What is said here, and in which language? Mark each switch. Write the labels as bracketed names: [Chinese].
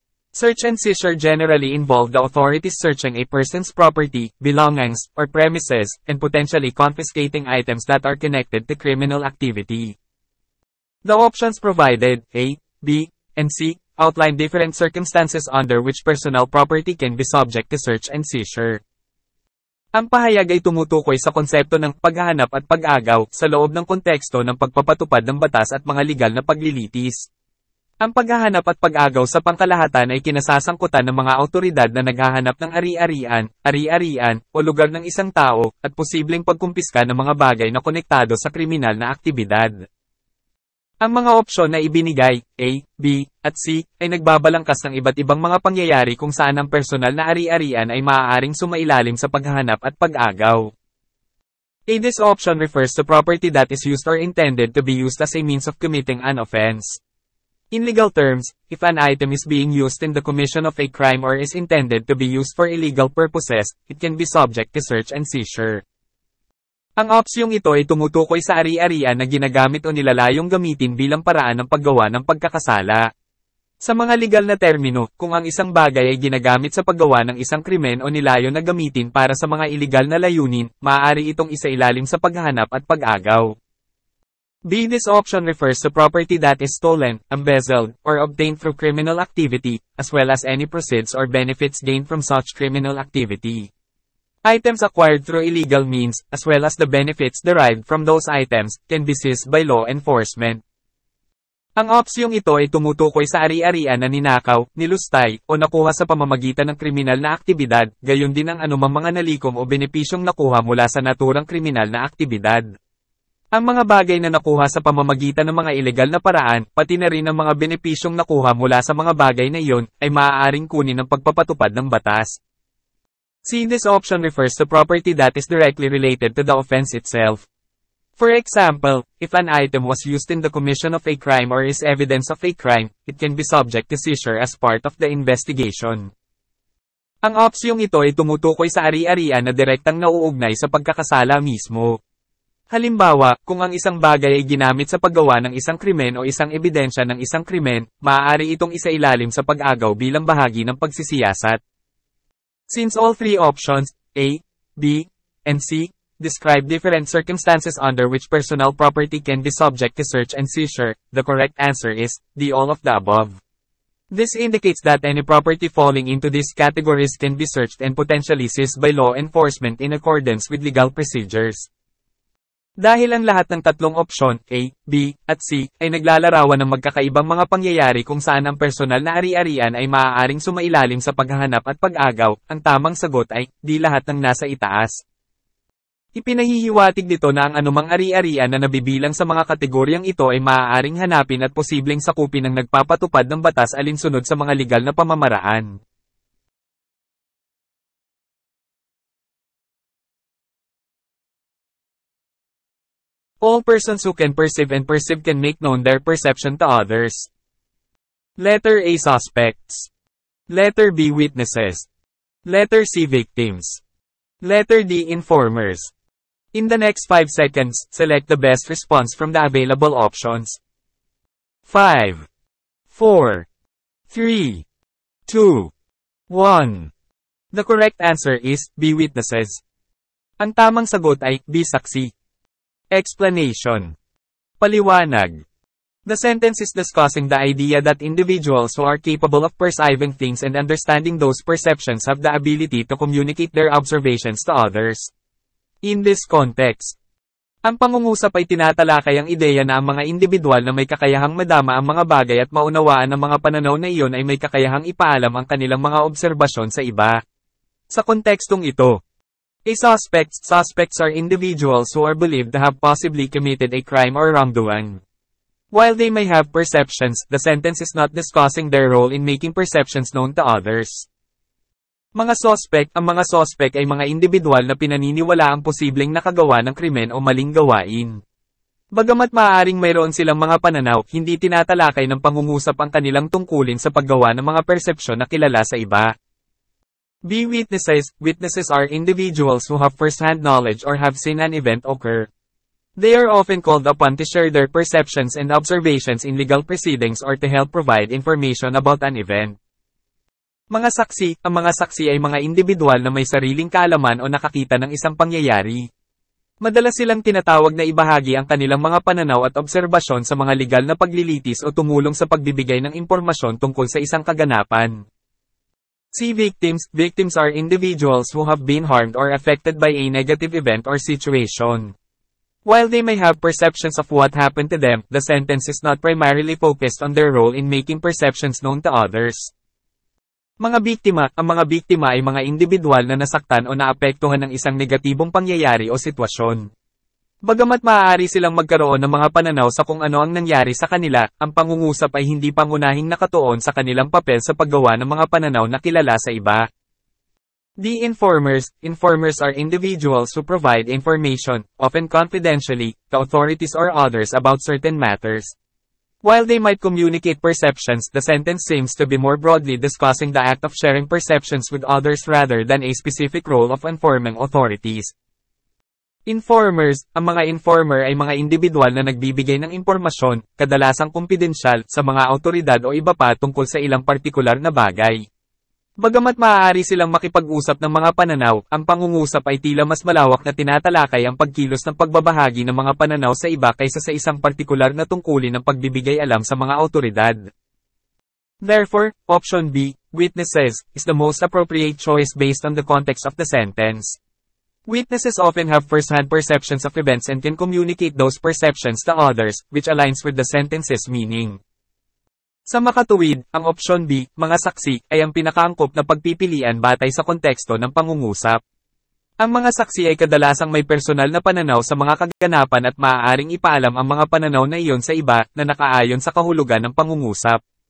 [English] Search and seizure generally involve the authorities searching a person's property, belongings, or premises, and potentially confiscating items that are connected to criminal activity. The options provided, A, B, and C, outline different circumstances under which personal property can be subject to search and seizure. [Filipino] Ang pahayag ay tumutukoy sa konsepto ng paghahanap at pag-agaw sa loob ng konteksto ng pagpapatupad ng batas at mga legal na paglilitis. Ang paghahanap at pag-agaw sa pangkalahatan ay kinasasangkutan ng mga awtoridad na naghahanap ng ari-arian, o lugar ng isang tao, at posibleng pagkumpiska ng mga bagay na konektado sa kriminal na aktibidad. Ang mga opsyon na ibinigay, A, B, at C, ay nagbabalangkas ng iba't ibang mga pangyayari kung saan ang personal na ari-arian ay maaaring sumailalim sa paghahanap at pag-agaw. [English] A. This option refers to property that is used or intended to be used as a means of committing an offense. In legal terms, if an item is being used in the commission of a crime or is intended to be used for illegal purposes, it can be subject to search and seizure. [Filipino] Ang opsyong ito ay tumutukoy sa ari-arian na ginagamit o nilalayong gamitin bilang paraan ng paggawa ng pagkakasala. Sa mga legal na termino, kung ang isang bagay ay ginagamit sa paggawa ng isang krimen o nilayo na gamitin para sa mga iligal na layunin, maaari itong isailalim sa paghahanap at pag-agaw. [English] B. This option refers to property that is stolen, embezzled, or obtained through criminal activity, as well as any proceeds or benefits gained from such criminal activity. Items acquired through illegal means, as well as the benefits derived from those items, can be seized by law enforcement. [Filipino] Ang opsyong ito ay tumutukoy sa ari-arian na ninakaw, nilustay, o nakuha sa pamamagitan ng kriminal na aktibidad, gayon din ang anumang mga nalikom o benepisyong nakuha mula sa naturang kriminal na aktibidad. Ang mga bagay na nakuha sa pamamagitan ng mga ilegal na paraan, pati na rin ang mga benepisyong nakuha mula sa mga bagay na iyon, ay maaaring kunin ng pagpapatupad ng batas. [English] C. This option refers to property that is directly related to the offense itself. For example, if an item was used in the commission of a crime or is evidence of a crime, it can be subject to seizure as part of the investigation. [Filipino] Ang opsyong ito ay tumutukoy sa ari-arian na direktang nauugnay sa pagkakasala mismo. Halimbawa, kung ang isang bagay ay ginamit sa paggawa ng isang krimen o isang ebidensya ng isang krimen, maaari itong isailalim sa pag-agaw bilang bahagi ng pagsisiyasat. [English] Since all three options, A, B, and C, describe different circumstances under which personal property can be subject to search and seizure. The correct answer is D, all of the above. This indicates that any property falling into these categories can be searched and potentially seized by law enforcement in accordance with legal procedures. [Filipino] Dahil ang lahat ng tatlong opsyon, A, B, at C, ay naglalarawan ng magkakaibang mga pangyayari kung saan ang personal na ari-arian ay maaaring sumailalim sa paghahanap at pag-agaw, ang tamang sagot ay D, lahat ng nasa itaas. Ipinahihiwatig dito na ang anumang ari-arian na nabibilang sa mga kategoryang ito ay maaaring hanapin at posibleng sakupin ng nagpapatupad ng batas alinsunod sa mga legal na pamamaraan. [English] All persons who can perceive and perceive can make known their perception to others. Letter A, suspects. Letter B, witnesses. Letter C, victims. Letter D, informers. In the next 5 seconds, select the best response from the available options. 5, 4, 3, 2, 1. The correct answer is B, witnesses. [Filipino] Ang tamang sagot ay B, saksi. [English] Explanation. [Filipino] Paliwanag. [English] The sentence is discussing the idea that individuals who are capable of perceiving things and understanding those perceptions have the ability to communicate their observations to others. In this context, [Filipino] ang pangungusap ay tinatalakay ang ideya na ang mga individual na may kakayahang madama ang mga bagay at maunawaan ang mga pananaw na iyon ay may kakayahang ipaalam ang kanilang mga obserbasyon sa iba. Sa kontekstong ito, [English] suspects are individuals who are believed to have possibly committed a crime or wrongdoing. While they may have perceptions, the sentence is not discussing their role in making perceptions known to others. [Filipino] Ang mga suspect ay mga individual na pinaniniwala ang posibleng nakagawa ng krimen o maling gawain. Bagamat maaaring mayroon silang mga pananaw, hindi tinatalakay ng pangungusap ang kanilang tungkulin sa paggawa ng mga persepsyon na kilala sa iba. [English] B, witnesses. Witnesses are individuals who have first-hand knowledge or have seen an event occur. They are often called upon to share their perceptions and observations in legal proceedings or to help provide information about an event. [Filipino] Mga saksi. Ang mga saksi ay mga individual na may sariling kaalaman o nakakita ng isang pangyayari. Madalas silang tinatawag na ibahagi ang kanilang mga pananaw at obserbasyon sa mga legal na paglilitis o tumulong sa pagbibigay ng impormasyon tungkol sa isang kaganapan. [English] C, victims. Victims are individuals who have been harmed or affected by a negative event or situation. While they may have perceptions of what happened to them, the sentence is not primarily focused on their role in making perceptions known to others. [Filipino] Mga biktima. Ang mga biktima ay mga individual na nasaktan o naapektuhan ng isang negatibong pangyayari o sitwasyon. Bagamat maaari silang magkaroon ng mga pananaw sa kung ano ang nangyari sa kanila, ang pangungusap ay hindi pangunahing nakatuon sa kanilang papel sa paggawa ng mga pananaw na kilala sa iba. [English] D, informers. Informers are individuals who provide information, often confidentially, to authorities or others about certain matters. While they might communicate perceptions, the sentence seems to be more broadly discussing the act of sharing perceptions with others rather than a specific role of informing authorities. Informers. [Filipino] Ang mga informer ay mga individual na nagbibigay ng impormasyon, kadalasang kumpidensyal, sa mga awtoridad o iba pa tungkol sa ilang partikular na bagay. Bagamat maaari silang makipag-usap ng mga pananaw, ang pangungusap ay tila mas malawak na tinatalakay ang pagkilos ng pagbabahagi ng mga pananaw sa iba kaysa sa isang partikular na tungkulin ng pagbibigay alam sa mga awtoridad. [English] Therefore, option B, witnesses, is the most appropriate choice based on the context of the sentence. Witnesses often have first-hand perceptions of events and can communicate those perceptions to others, which aligns with the sentence's meaning. [Filipino] Sa makatuwid, ang option B, mga saksi, ay ang pinakaangkop na pagpipilian batay sa konteksto ng pangungusap. Ang mga saksi ay kadalasang may personal na pananaw sa mga kaganapan at maaaring ipaalam ang mga pananaw na iyon sa iba na nakaayon sa kahulugan ng pangungusap.